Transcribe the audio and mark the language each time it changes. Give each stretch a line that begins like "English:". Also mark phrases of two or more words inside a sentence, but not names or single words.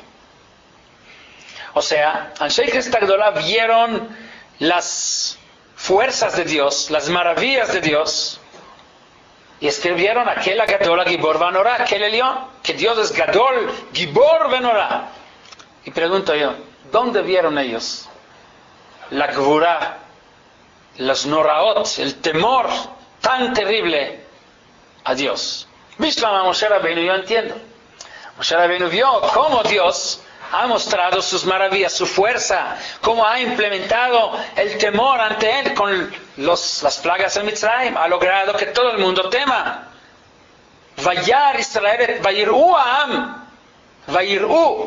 Spanish: O sea, Anshei Knesset Agdolá vieron las fuerzas de Dios, las maravillas de Dios, y escribieron aquel
Hebrew: גדול, גבור, ונורא,
Spanish: aquel Elión, que Dios es
Hebrew: גדול, גבור, ונורא.
Spanish: Y pregunto yo, ¿dónde vieron ellos la Gvurá, los Noraot, el temor tan terrible a Dios? Mishlama Moshe Rabbeinu, yo entiendo. Moshe Rabbeinu vio cómo Dios ha mostrado sus maravillas, su fuerza, cómo ha implementado el temor ante él con las plagas en Mitzrayim, ha logrado que todo el mundo tema.
Hebrew: וירא ישראל, וייראו העם, וייראו.